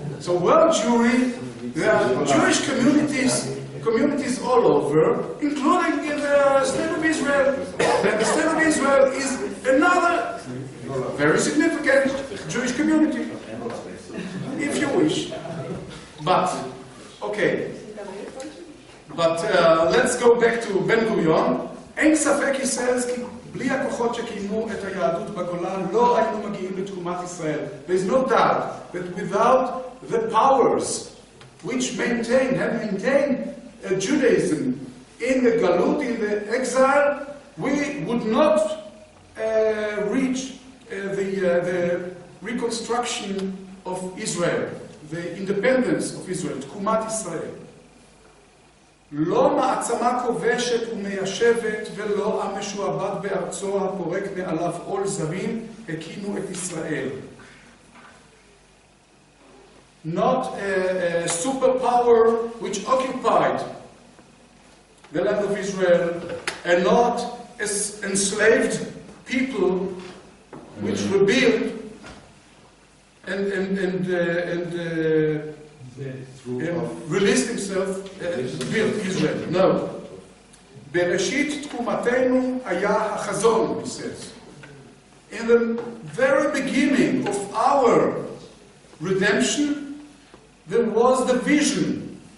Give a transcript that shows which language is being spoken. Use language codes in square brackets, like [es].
[en] So world Jewry, there are Jewish communities all over, including in the state of Israel. And the state of Israel is another very significant Jewish community, if you wish. But, okay. But let's go back to Ben-Gurion. [he] אין ספק, [en] he says, [he] כי בלי הכוחות שקיימו את היהדות בגולה, לא היינו מגיעים לתקומת ישראל. [en] There is no doubt that without the powers which have maintained Judaism in the Galut, in the exile, we would not reach the reconstruction of Israel, the independence of Israel, [he] תקומת ישראל. לא מעצמה כובשת ומיישבת ולא עם משועבד בארצו הפורק מעליו עול זרים הקימו את ישראל. [en] Not a superpower which occupied the land of Israel, and not enslaved people which rebelled and released himself, built Israel. No. [he] בראשית תקומתנו היה החזון, [en] he says. In the very beginning of our redemption, there was the vision.